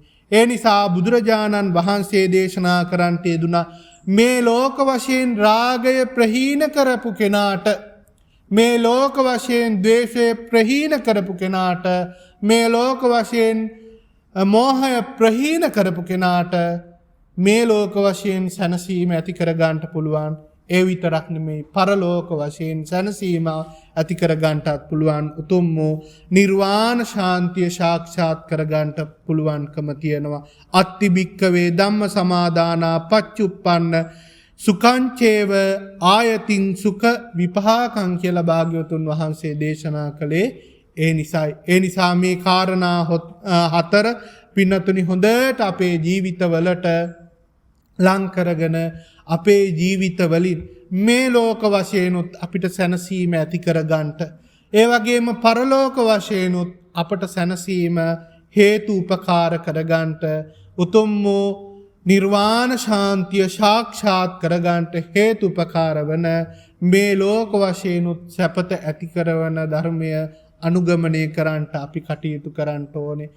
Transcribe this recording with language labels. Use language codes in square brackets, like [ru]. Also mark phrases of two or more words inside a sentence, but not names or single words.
[si] ඒ නිසා බුදුරජාණන් වහන්සේ දේශනා කරන්නට යෙදුනා මේ ලෝක වශයෙන් රාගය ප්‍රහීන කරපු කෙනාට, මේ ලෝක වශයෙන් ද්වේෂය ප්‍රහීන කරපු කෙනාට, මේ ලෝක වශයෙන් මෝහය ප්‍රහීන කරපු කෙනාට මේ ලෝක වශයෙන් සැනසීම ඇති කරගන්නට පුළුවන්. ඒ විතරක් නෙමෙයි පරලෝක වශයෙන් සැනසීම ඇති කරගන්නටත් පුළුවන්. උතුම් වූ නිර්වාණ ශාන්තිය සාක්ෂාත් කරගන්නට පුළුවන්කම තියෙනවා. [pi] අත්ති භික්ඛවේ ධම්ම සමාදානා පච්චුප්පන්න සුඛංචේව ආයතින් සුඛ විපාකං [si] කියලා භාග්‍යවතුන් වහන්සේ දේශනා කළේ ඒ නිසායි. ඒ නිසා මේ කාරණා හතර පින්නතුනි හොඳට අපේ ජීවිතවලට ලං කරගෙන අපේ ජීවිතවලින් මේ ලෝක වශයෙන්ුත් අපිට සැනසීම ඇති කරගන්නට, ඒ වගේම පරලෝක වශයෙන්ුත් අපට සැනසීම හේතු උපකාර කරගන්නට, උතුම් වූ නිර්වාණ ශාන්තිය සාක්ෂාත් කරගන්නට හේතු උපකාර වන මේ ලෝක වශයෙන්ුත් සැපත ඇති කරවන ධර්මය අනුගමනය කරන්නට අපි කටයුතු කරන්න ඕනේ.